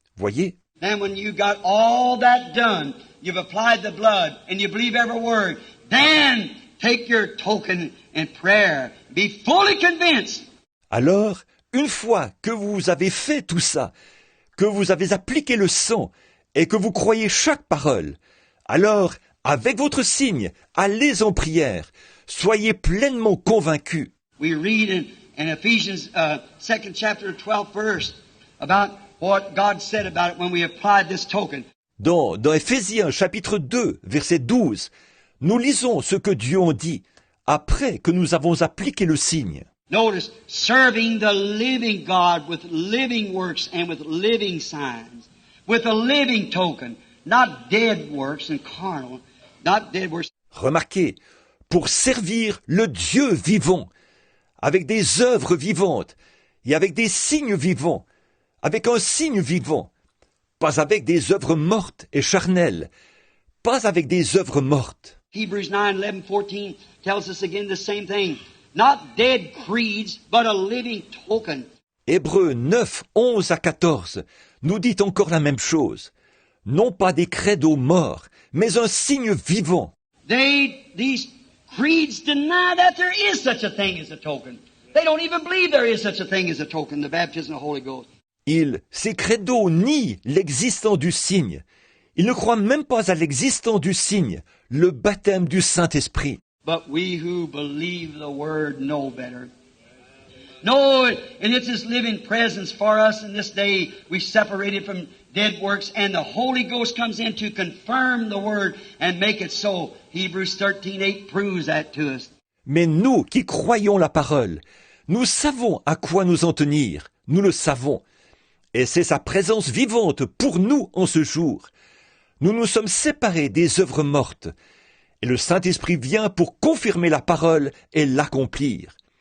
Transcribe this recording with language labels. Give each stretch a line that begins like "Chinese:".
French: Voyez?
English: then when you got all that done, you've applied the blood and you believe every word, then take your token in prayer. Be fully convinced.
French: Alors, une fois que vous avez fait tout ça, que vous avez appliqué le sang et que vous croyez chaque parole, alors, avec votre signe, allez en prière. Soyez pleinement convaincus.
English: We read in Ephesians 2nd chapter 12th verse about what God said about it when we applied this token.
French: Dans Éphésiens chapitre 2, verset 12, nous lisons ce que Dieu en dit après que nous avons appliqué le signe.
English: Notice, serving the living God with living works and with living signs, with a living token, not dead works and carnal, not dead works.
French: Remarquez, pour servir le Dieu vivant, avec des œuvres vivantes et avec des signes vivants, avec un signe vivant, pas avec des œuvres mortes et charnelles, pas avec des œuvres mortes.
English: Hebrews 9:11-14 tells us again the same thing. Not dead creeds, but a living token.
French: Hébreux 9, 11 à 14 nous dit encore la même chose. Non pas des credos morts, mais un signe vivant.
English: These creeds deny that there is such a thing as a token. They don't even believe there is such a thing as a token, the baptism of the Holy Ghost.
French: Ces credos nient l'existence du signe. Ils ne croient même pas à l'existence du signe, le baptême du Saint-Esprit.
English: But we who believe the Word know better. Know it, and it's His living presence for us in this day. We separated from dead works, and the Holy Ghost comes in to confirm the Word and make it so. Hebrews 13:8 proves that to us.
French: Mais nous qui croyons la parole, nous savons à quoi nous en tenir, nous le savons. Et c'est sa présence vivante pour nous en ce jour. Nous nous sommes séparés des œuvres mortes. Et le Saint-Esprit vient pour confirmer la parole et l'accomplir.